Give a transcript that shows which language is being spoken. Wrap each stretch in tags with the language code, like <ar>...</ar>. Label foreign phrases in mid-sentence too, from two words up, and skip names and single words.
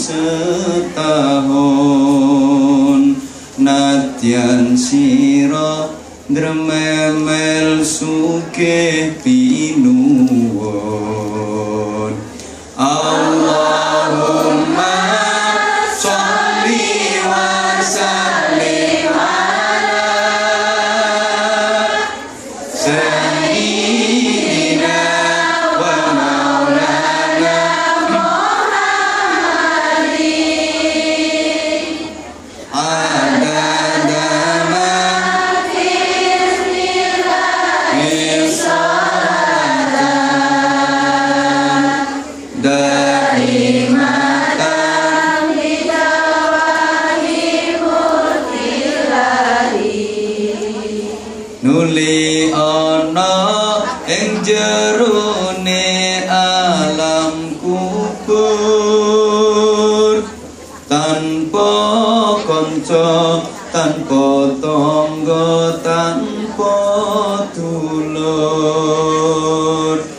<jv>setahun nadyan sira drememel sugih pinuwun</jv> <ar>اللهم صل وسلم على سيدنا ومولانا محمد عدد ما في علم الله شهادة دائمة بدوام ملك الله</ar> <jv>nuli ana ing jerone alam kubur tanpa kanca tanpa tangga tanpa dulur</jv>